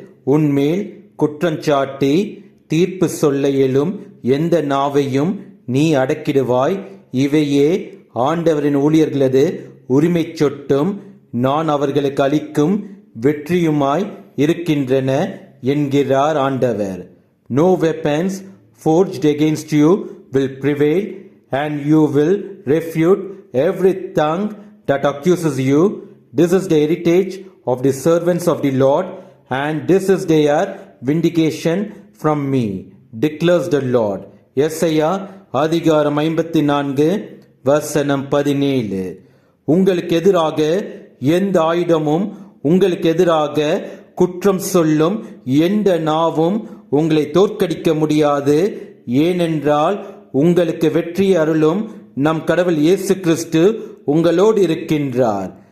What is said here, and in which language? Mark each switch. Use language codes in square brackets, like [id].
[ta] உன்மேல் குற்றஞ்சாட்டி தீர்ப்பு சொல்ல இயலும் எந்த நாவையும் நீ அடக்கிடுவாய். இவையே ஆண்டவரின் ஊழியர்களது உரிமை சொட்டும், நான் அவர்களுக்கு அளிக்கும் வெற்றியுமாய் இருக்கின்றன என்கிறார் ஆண்டவர். [en] No weapons forged against you will prevail, and you will refute every tongue that accuses you. This is the heritage of the servants of the Lord, and this is their vindication from me, declares the Lord. [ta] எஸ்ஐயா அதிகாரம் 54 வசனம் 17. உங்களுக்கு எதிராக எந்த ஆயுதமும், உங்களுக்கு எதிராக குற்றம் சொல்லும் எந்த நாவும் உங்களை தோற்கடிக்க முடியாது. ஏனென்றால் உங்களுக்கு வெற்றி அருளும் நம் கடவுள் இயேசு கிறிஸ்து உங்களோடு இருக்கின்றார்.